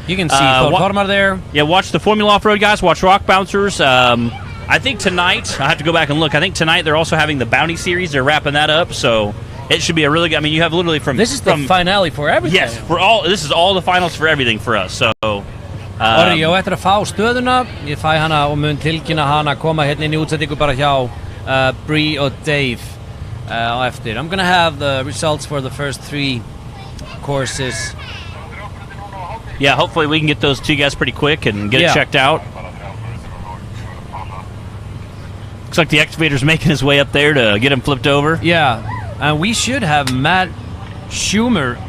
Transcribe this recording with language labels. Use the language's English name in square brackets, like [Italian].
[English] You can see Thormar there. Yeah, watch the Formula Off-Road guys. Watch Rock Bouncers. I think tonight, I have to go back and look. I think tonight they're also having the Bounty Series. They're wrapping that up, so it should be a really good. I mean, you have literally from this is the finale for everything. Yes, this is all the finals for everything for us. So. [Icelandic] Orri, ég á eftir að fá stöðuna. Ég fæ hana og mun tilkynna hana koma hérna inn í útsettingu bara hjá Bree og Dave á eftir. [English] I'm gonna have the results for the first 3 courses. Yeah, hopefully we can get those to you guys pretty quick and get it checked out. Looks like the excavator's making his way up there to get him flipped over. Yeah, and we should have Matt Schumer.